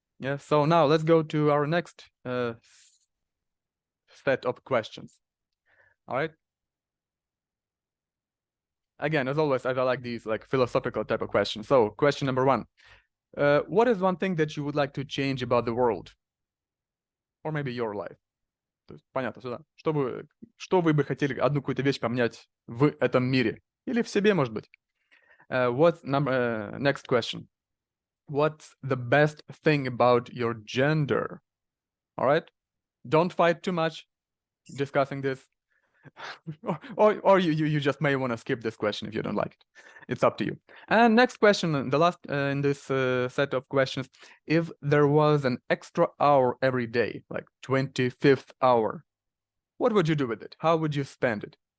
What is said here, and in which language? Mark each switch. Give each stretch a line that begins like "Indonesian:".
English: Yeah, so now let's go to our next set of questions. All right. Again, as always, I like these like philosophical type of questions. So question number 1. What is one thing that you would like to change about the world? Or maybe your life?
Russian: То есть, понятно, сюда. Что вы бы хотели одну какую-то вещь поменять в этом мире? Или в себе, может быть?
English: Next question. What's the best thing about your gender? All right. Don't fight too much discussing this. or you just may want to skip this question if you don't like it. It's up to you. And next question, the last in this set of questions: if there was an extra hour every day, like 25th hour, what would you do with it? How would you spend it?